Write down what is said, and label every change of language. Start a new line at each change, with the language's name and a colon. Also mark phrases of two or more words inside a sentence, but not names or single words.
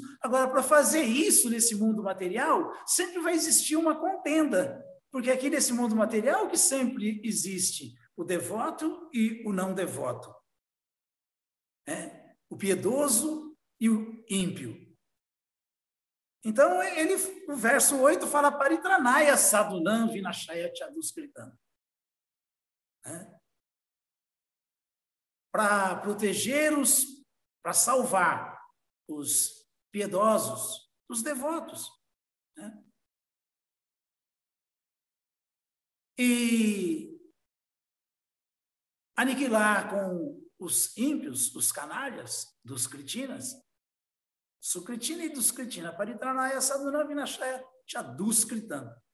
Portuguese: Agora, para fazer isso nesse mundo material, sempre vai existir uma contenda, porque aqui nesse mundo material que sempre existe o devoto e o não devoto, o piedoso e o ímpio. Então, o verso 8 fala
Sanskrit: Paritranaya sadunam vinashaya chaduskritam.
Portuguese: Para proteger para salvar os piedosos, os devotos. e aniquilar com os ímpios, os canalhas, dos kritinas, Sukritina e Duskritina,
Sanskrit: Paritranaya Sadhuna Vinashaya Chaduskritam.